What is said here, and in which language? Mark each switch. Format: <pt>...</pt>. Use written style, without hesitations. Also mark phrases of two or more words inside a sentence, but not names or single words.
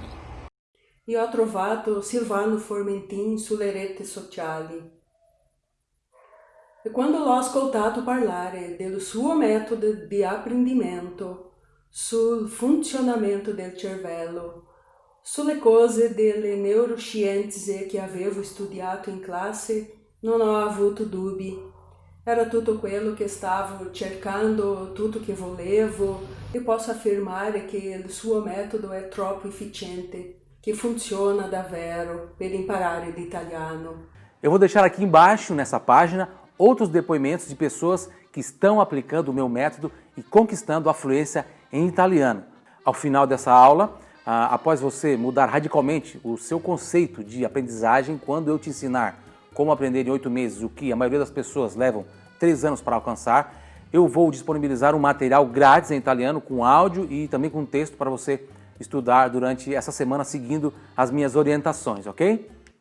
<it>Io ho trovato Silvano Formentin sulle reti sociali e quando l'ho ascoltato parlare del suo metodo di apprendimento, sul funzionamento del cervello, sulle cose delle neuroscienze che avevo studiato in classe, non ho avuto dubbi. Era tutto quello che stavo cercando, tutto che volevo, e posso affermare che il suo metodo è troppo efficiente, che funziona davvero per imparare l'italiano.</it> <pt>Eu vou deixar aqui embaixo, nessa página, outros depoimentos de pessoas que estão aplicando o meu método e conquistando a fluência em italiano. Ao final dessa aula, após você mudar radicalmente o seu conceito de aprendizagem, quando eu te ensinar como aprender em 8 meses, o que a maioria das pessoas levam 3 anos para alcançar, eu vou disponibilizar um material grátis em italiano, com áudio e também com texto para você estudar durante essa semana seguindo as minhas orientações, ok?</pt>